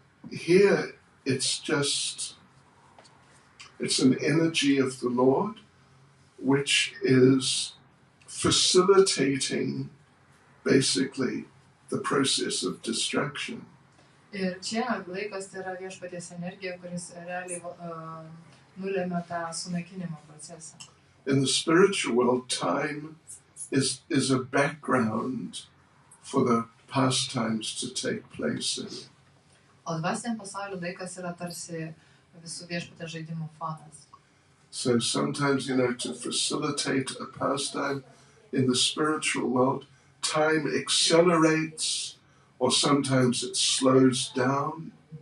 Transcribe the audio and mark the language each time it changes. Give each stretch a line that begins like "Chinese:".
English: Here it's an energy of the Lord which is facilitating basically the process of destruction.
Lithuanian: Ir čia laikas tai yra viešpaties energija, kuris realiai nulėmė tą sunaikinimo procesą.
English: In the spiritual world, time is a background for the pastimes to take place in.
Lithuanian: O dvasiniam pasauliu laikas yra tarsi visų viešpatės žaidimų fonas.
English: So sometimes, to facilitate a pastime in the spiritual world, time accelerates or sometimes it slows down.